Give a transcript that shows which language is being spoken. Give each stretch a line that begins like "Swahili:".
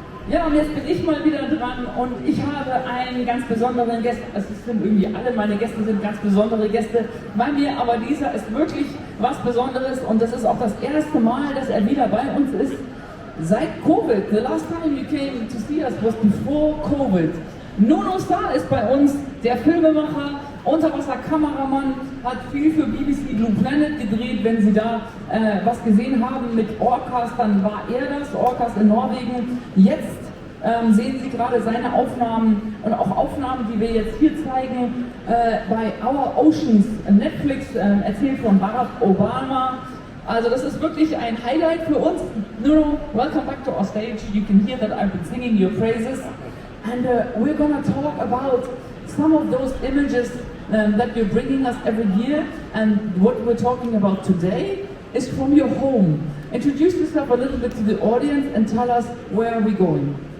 German: Ja, und jetzt bin ich mal wieder dran und ich habe einen ganz besonderen Gast. Es sind irgendwie alle meine Gäste sind ganz besondere Gäste. Bei mir aber dieser ist wirklich was Besonderes und das ist auch das erste Mal, dass er wieder bei uns ist. Seit Covid,
English: the last time you came to see us was before Covid.
German: Nuno ist bei uns, der Filmemacher, Unterwasser-Kameramann, hat viel für BBC Blue Planet gedreht. Wenn Sie da was gesehen haben mit Orcas, dann war er das, Orcas in Norwegen. Jetzt sehen Sie gerade seine Aufnahmen und auch Aufnahmen, die wir jetzt hier zeigen, bei Our Oceans, Netflix, erzählt von Barack Obama. Also das ist wirklich ein Highlight für uns.
English: Nuno, welcome back to our stage. You can hear that I've been singing your praises. And we're gonna talk about some of those images that you're bringing us every year. And what we're talking about today is from your home. Introduce yourself a little bit to the audience and tell us where are we going.